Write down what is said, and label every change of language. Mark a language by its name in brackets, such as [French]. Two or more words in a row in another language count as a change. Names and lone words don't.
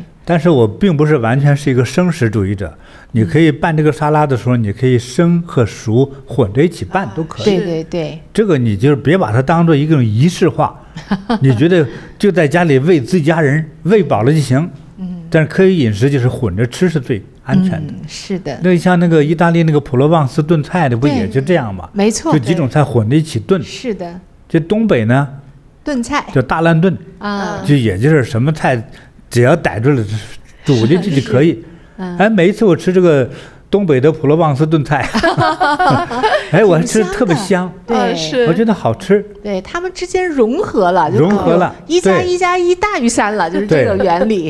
[Chinese] 但是我並不是完全是一個生食主義者，你可以拌這個沙拉的時候，你可以生和熟混着一起拌都可以。對對對，這個你就是別把它當做一種儀式化， 你覺得就在家裡餵自己家人餵飽了就行。但是科學飲食就是混着吃是最安全的。是的。那像那個意大利那個普羅旺斯燉菜的不也就這樣嗎？沒錯。就幾種菜混着一起燉。是的。就東北呢，燉菜叫大爛燉啊，就也就是什麼菜只要逮住了煮進去就可以。哎，每一次我吃這個東北的普羅旺斯燉菜，哎，我還吃特別香，對，是，我覺得好吃。對，他們之間融合了，融合了，1+1+1大於3了，就是這個原理，